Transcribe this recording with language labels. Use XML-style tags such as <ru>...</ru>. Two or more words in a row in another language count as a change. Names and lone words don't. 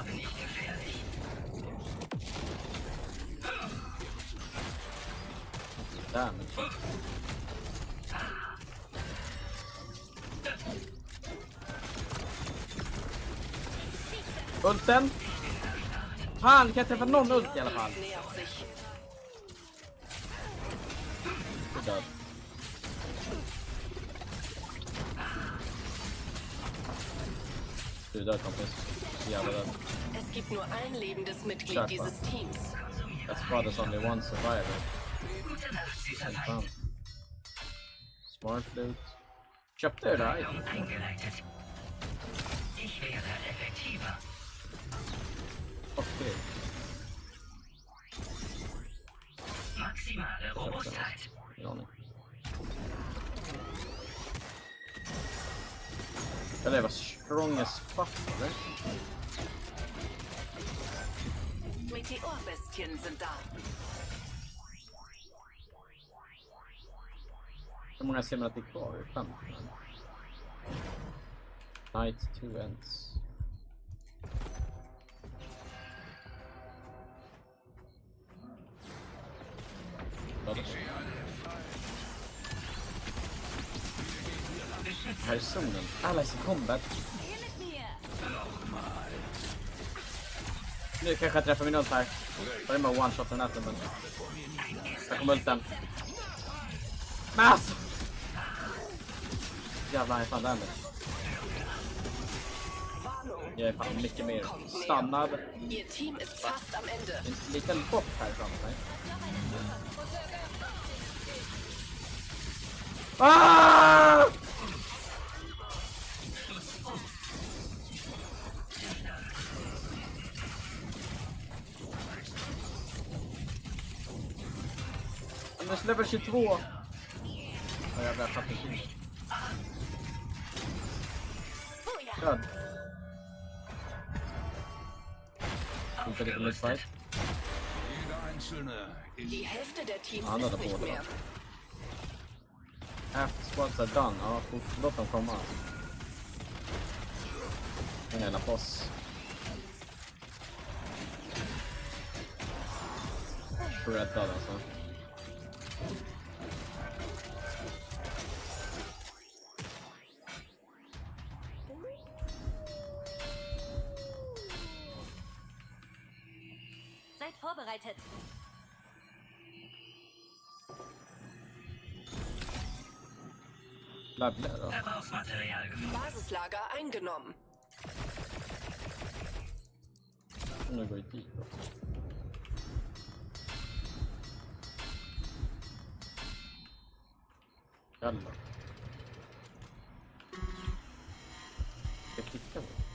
<sv>Damage. Ulten! Fan, kan jag träffa någon ult i alla fall?</sv> <de>Nähert sich.</de> <sv>Du är död. Du är död, kompis. Jävla död.</sv> <de>Es gibt nur ein lebendes Mitglied Sharp, dieses Teams.</de> <en>That squad is only one survivor.</en> <sv>Fan. Smart loot. Köpte jag det här?</sv> <de>Eingeleitet. Ich wäre effektiver.</de> <sv>Okej.</sv> <de>Maximale Robustheit.</de> <sv>Ingen aning. Eller jag var</sv> <en>strong as fuck,</en> <sv>eller?</sv> <de>Meteorbestien sind da.</de> <sv>Hur många ser man att det är kvar?</sv> <en>5. Night 2 ends.</en> <sv>Här är zonen. Alla är i combat.</sv> <de>Hier mit mir.</de> <sv>Nu kanske jag träffar min ult här. Det är med one-shot den här men... Jag kommer ulten. Men alltså! Jävlar, jag är fan damage. Jag är fan mycket mer stannad.</sv> <de>Ihr Team ist fast am Ende.</de> <sv>En liten bopp här framför mig. Ah! Anders level 22. Ja, jävlar, jag fattar inte. Död. Inte lite missfight.</sv> <de>Jeder Einzelne ist Die Hälfte der Teams</de> <sv>Ja,</sv> <de>ist</de> <sv>det</sv> <de>nicht</de> <sv>på</sv> <de>mehr.</de> <en>After squads are done.</en> <sv>Ja, låt dem komma. En jävla boss. Shreddad alltså.</sv> <de>Seid vorbereitet.</de> <sv>Labblar då.</sv> <de>Verbrauchsmaterial gefunden. Basislager eingenommen.</de> <sv>Nu går vi dit också. Jävlar. Jag klickar på.</sv>